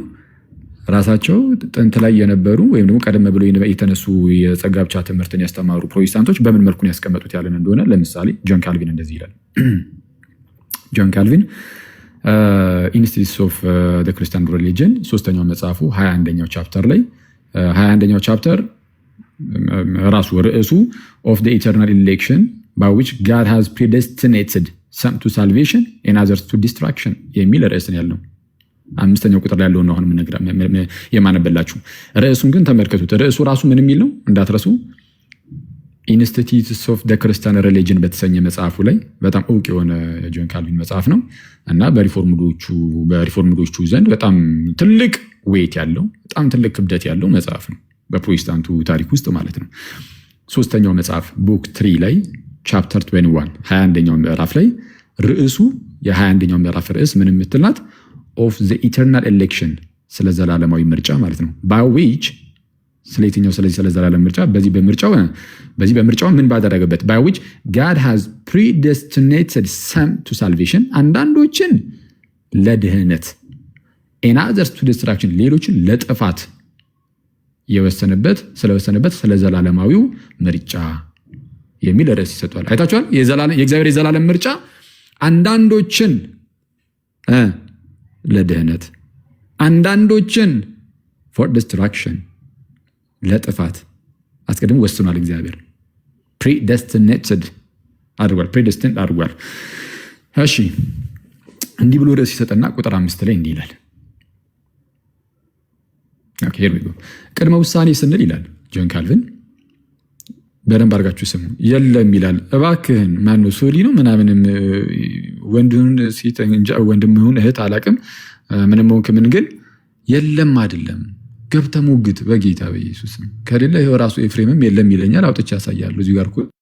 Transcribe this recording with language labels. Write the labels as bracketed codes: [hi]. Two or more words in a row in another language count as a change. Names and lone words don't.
[am] ራሳቸው ጥንት ላይ የነበሩ ወይም ደግሞ ቀደም ብሎ የተነሱ የጸጋ ብቻ ትምህርትን ያስተማሩ ፕሮቴስታንቶች በምን መልኩ ነው ያስቀመጡት ያለን እንደሆነ ለምሳሌ ጆን ካልቪን እንደዚህ ይላል። ጆን ካልቪን ኢንስቲትዩትስ ኦፍ ዘ ክርስቲያን ሪሊጅን 3ኛው መጽሐፉ 21ኛው ቻፕተር ላይ 21ኛው ቻፕተር ራሱ ርዕሱ ኦፍ ዘ ኢተርናል ኢሌክሽን by which God has predestinated some to salvation and others to destruction የሚል ርዕስ ነው ያለው። 5ኛው ቁጥር ላይ ያለው ነው አሁን የማነበላችሁ። ርዕሱን ግን ተመልከቱት። ርዕሱ ራሱ ምን የሚል ነው እንዳትረሱ። ኢንስቲትዩትስ ኦፍ ዘ ክርስቲያን ሪሊጅን በተሰኘ መጽሐፉ ላይ በጣም እውቅ የሆነ ጆን ካልቪን መጽሐፍ ነው እና በሪፎርምዶቹ ዘንድ በጣም ትልቅ ዌይት ያለው በጣም ትልቅ ክብደት ያለው መጽሐፍ ነው በፕሮቴስታንቱ ታሪክ ውስጥ ማለት ነው። 3ኛው መጽሐፍ ቡክ 3 ላይ ቻፕተር 21 21ኛው ምዕራፍ ላይ ርዕሱ የ21ኛው ምዕራፍ ርዕስ ምን የምትላት ኦፍ ዘ ኢተርናል ኤሌክሽን ስለ ዘላለማዊ ምርጫ ማለት ነው። [en] by which [am] ስለየትኛው ስለ ዘላለም ምርጫ በዚህ በምርጫው ምን ባደረገበት [en] by which God has predestinated some to salvation [am] አንዳንዶችን ለድህነት [en] and others to destruction [am] ሌሎችን ለጥፋት ስለወሰነበት ስለ ዘላለማዊው ምርጫ የሚል ርዕስ ይሰጣል። አይታችኋል? የእግዚአብሔር የዘላለም ምርጫ አንዳንዶችን ለድህነት አንዳንዶችን [en] for destruction [am] ለጥፋት አስቀድሞ ወስኗል። እግዚአብሔር predestinated አድርጓል። እሺ እንዲህ ብሎ ርዕስ ይሰጠና ቁጥር 5 ላይ እንዲህ ይላል። ኦኬ [en] here we go [am] ቅድመ ውሳኔ ስንል ይላል ጆን ካልቪን በደንብ አድርጋችሁ ስሙ። የለም ይላል እባክህን ማነው ሶሊ ነው ምናምንም ወንድን ሴት እንጃ ወንድምህን እህት አላቅም ምንም ሆንክ ምን ግን የለም አይደለም ገብተህ ሞግት በጌታ በኢየሱስ ከሌለ ይሄው ራሱ ኤፍሬምም የለም ይለኛል። አውጥቼ ያሳያለሁ እዚህ ጋር